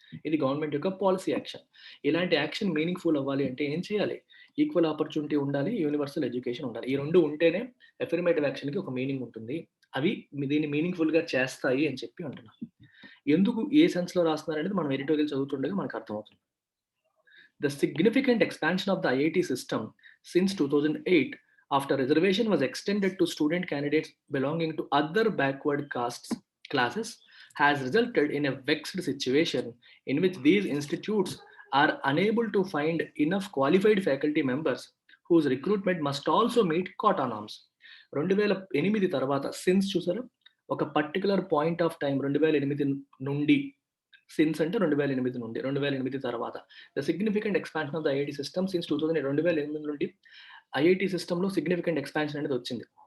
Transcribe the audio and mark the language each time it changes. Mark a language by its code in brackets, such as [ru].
[te] ఇది గవర్నమెంట్ యొక్క policy action. ఇలాంటి యాక్షన్ మీనింగ్‌ఫుల్ అవ్వాలి అంటే ఏం చేయాలి? ఈక్వల్ ఆపర్చునిటీ ఉండాలి, యూనివర్సల్ ఎడ్యుకేషన్ ఉండాలి. ఈ 2 ఉంటేనే అఫర్మేటివ్ యాక్షన్‌కి ఒక మీనింగ్ ఉంటుంది. అవి దీన్ని మీనింగ్‌ఫుల్‌గా చేస్తాయి అని చెప్పి అంటున్నాను. ఎందుకు ఏ సెన్స్‌లో రాస్తున్నారనేది మనం ఎడిటోరియల్ చదువుతుండగా మనకు అర్థమవుతుంది. [en] The significant expansion of the IIT system since 2008, after reservation was extended to student candidates belonging to other backward castes classes, has resulted in a vexed situation in which these institutes are unable to find enough qualified faculty members whose recruitment must also meet quota norms. [te] 2008 తర్వాత since చూసారా, ఒక particular [en] point of time [te] 2008 నుండి, since అంటే 2008 నుండి 2008 తర్వాత [en] the significant expansion of the IIT system [te] since 2008 నుండి IIT సిస్టంలో significant expansion అనేది వచ్చింది.